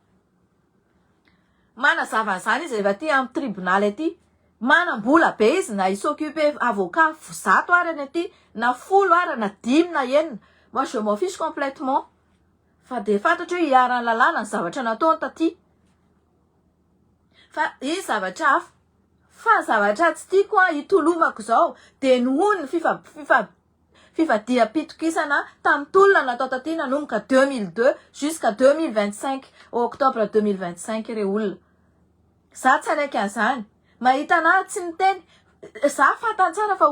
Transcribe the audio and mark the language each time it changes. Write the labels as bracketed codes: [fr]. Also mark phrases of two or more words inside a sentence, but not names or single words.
[mg] manazava an'izany izy rehefa ty amin'ny tribunal aty manam-bola be izy na [fr] s'occupe avocat [mg] zato ary any aty na 10 ary na 5 na 9 [fr] moi je m'en fiche complètement [mg] fa de fantatra hoe hiarany lalàna ny zavatra nataony taty fa izy zavatra hafa fa zavatra tsy tiako hitolomako zao de noho ny fifadiam-pitokisana tamin'ny tolona natao taty nanomboka 2002 jusqu'à 2025 octobre 2025 reo olona za tsy anaiky an'izany mahita anahy tsy miteny za fantany tsara fa